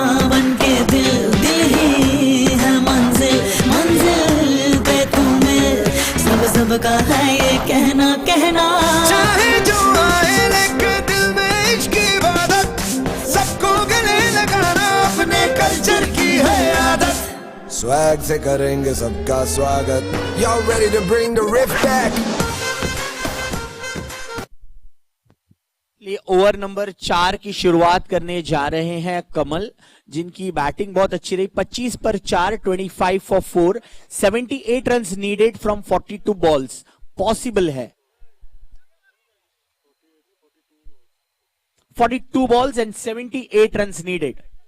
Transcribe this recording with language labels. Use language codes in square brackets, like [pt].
[hi] बन के दिल दिल ही है मंजिल, मंजिल पे तुम्हें सब का है ये कहना कहना। चाहे जो आए लेके दिल में इश्क की इबादत, सबको गले लगाना अपने कल्चर की है आदत। स्वैग से करेंगे सबका स्वागत। [en] Y'all ready to bring the riff back? [hi] Over number 4 की शुरुआत करने जा रहे हैं कमल, जिनकी बैटिंग बहुत अच्छी रही। [en] 25 पर 4, 25 for 4, 78 run needed from 42 balls. Possible है 42 balls and 78 run needed.